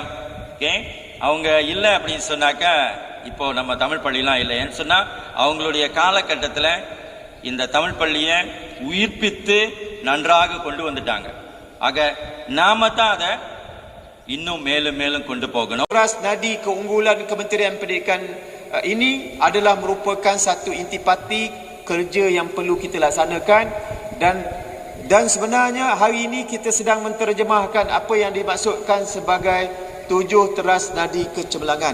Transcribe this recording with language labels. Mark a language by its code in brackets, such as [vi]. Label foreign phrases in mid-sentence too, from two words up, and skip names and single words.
[ta] அவங்க இல்லை அப்படின்னு சொன்னாக்கா இப்போ நம்ம தமிழ் பள்ளிலாம் இல்லைன்னு சொன்னா அவங்களுடைய காலகட்டத்தில் இந்த தமிழ் பள்ளியை உயிர்ப்பித்து நன்றாக கொண்டு வந்துட்டாங்க. ஆக நாம தான் அதை இன்னும் மேலும் மேலும் கொண்டு போகணும். [ms] Teras nadi keunggulan Kementerian Pendidikan ini adalah merupakan satu intipati kerja yang perlu kita laksanakan dan sebenarnya hari ini kita sedang menterjemahkan apa yang dimaksudkan sebagai 7 teras nadi kecemerlangan.